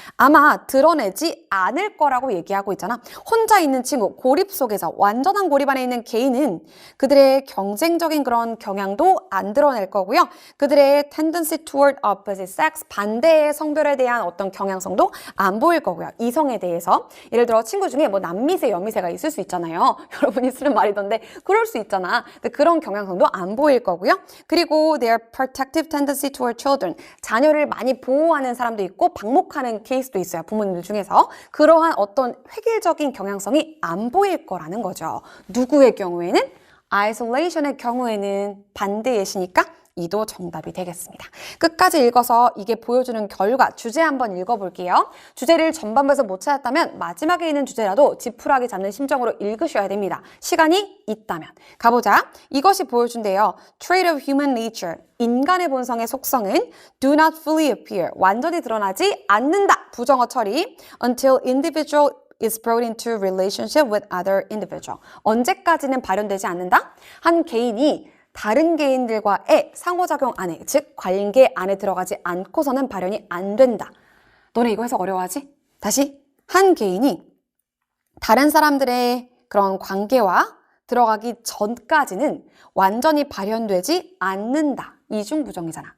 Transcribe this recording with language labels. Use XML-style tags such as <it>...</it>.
<ko>아마 드러내지 않을 거라고 얘기하고 있잖아. 혼자 있는 친구, 고립 속에서 완전한 고립 안에 있는 개인은 그들의 경쟁적인 그런 경향도 안 드러낼 거고요. 그들의</ko> <en>tendency toward opposite sex,</en> <ko>반대의 성별에 대한 어떤 경향성도 안 보일 거고요. 이성에 대해서. 예를 들어 친구 중에 뭐 남미세, 여미세가 있을 수 있잖아요. 여러분이 쓰는 말이던데 그럴 수 있잖아. 근데 그런 경향성도 안 보일 거고요. 그리고</ko> <en>their protective tendency toward children.</en> <ko>자녀를 많이 보호하는 사람도 있고 방목하는 케이스도 있어요. 부모님들 중에서. 그러한 어떤 획일적인 경향성이 안 보일 거라는 거죠. 누구의 경우에는? isolation의 경우에는 반대 예시니까 이도 정답이 되겠습니다. 끝까지 읽어서 이게 보여주는 결과, 주제 한번 읽어볼게요. 주제를 전반부에서 못 찾았다면 마지막에 있는 주제라도 지푸라기 잡는 심정으로 읽으셔야 됩니다. 시간이 있다면. 가보자. 이것이 보여준대요.</ko> <en>Trait of human nature.</en> <ko>인간의 본성의 속성은</ko> <en>do not fully appear.</en> <ko>완전히 드러나지 않는다. 부정어 처리.</ko> <en>Until individual is brought into relationship with other individual.</en> <ko>언제까지는 발현되지 않는다? 한 개인이 다른 개인들과의 상호작용 안에, 즉 관계 안에 들어가지 않고서는 발현이 안 된다. 너네 이거 해서 어려워하지? 다시, 한 개인이 다른 사람들의 그런 관계와 들어가기 전까지는 완전히 발현되지 않는다. 이중부정이잖아.</ko>